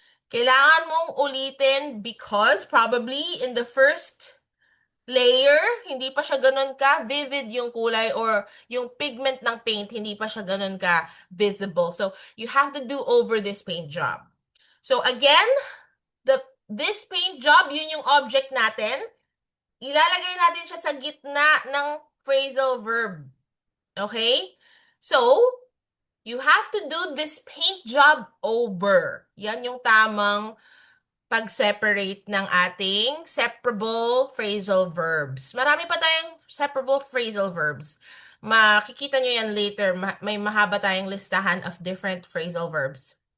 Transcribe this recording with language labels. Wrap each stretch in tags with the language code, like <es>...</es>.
<tl>Kailangan mong ulitin</tl> <en>because probably in the first layer,</en> <tl>hindi pa siya ganun ka vivid yung kulay or yung pigment ng paint, hindi pa siya ganun ka visible.</tl> <en>So, you have to do over this paint job. So, again, this paint job,</en> <tl>yun yung</tl> <en>object natin.</en> <tl>Ilalagay natin siya sa gitna ng phrasal verb.</tl> <en>Okay? So, you have to do this paint job over.</en> <tl>Yan yung tamang pag-separate ng ating separable phrasal verbs. Marami pa tayong separable phrasal verbs. Makikita nyo yan later. May mahaba tayong listahan</tl> <en>of different phrasal verbs.</en>